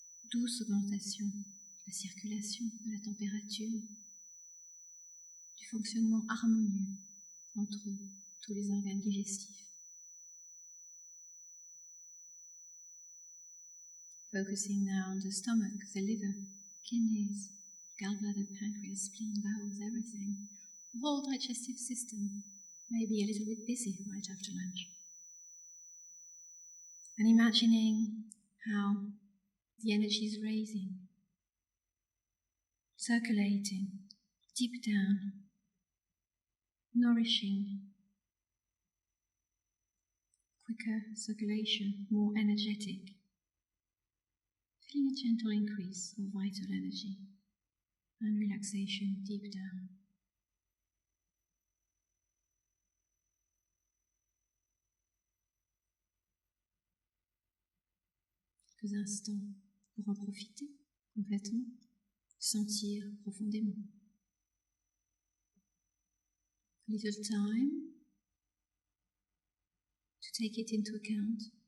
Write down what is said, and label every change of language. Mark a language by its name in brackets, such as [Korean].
[French] Douce augmentation de la circulation, de la température, du fonctionnement harmonieux entre tous les organes digestifs. [English] Focusing now on the stomach, the liver, kidneys, gallbladder, pancreas, spleen, bowels, everything. The whole digestive system may be a little bit busy right after lunch. And imagining how the energy is raising, circulating deep down, nourishing quicker circulation, more energetic. Feeling a gentle increase of vital energy and relaxation deep down. [French] Quelques instants pour en profiter complètement, sentir profondément. [English] A little time to take it into account.